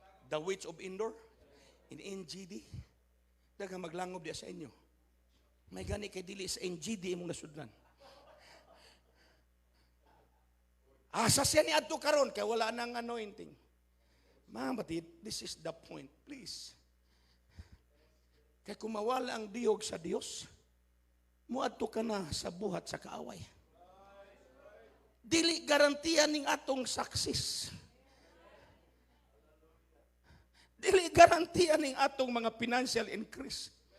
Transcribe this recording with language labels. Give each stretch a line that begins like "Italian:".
English: The Witch of Endor in NGD.
Cebuano: Daga maglangob diya sa inyo. May gani kay dili sa NGD imong nasudlan. Asa siya ni adto karon kay wala nang anointing.
English: Mga batid, this is the point, please.
Cebuano: Kay kung mawala ang diyog sa Dios, muadto ka na sa buhat sa kaaway. Dili garantiya ning atong success. Dili garantiya ning atong mga financial increase.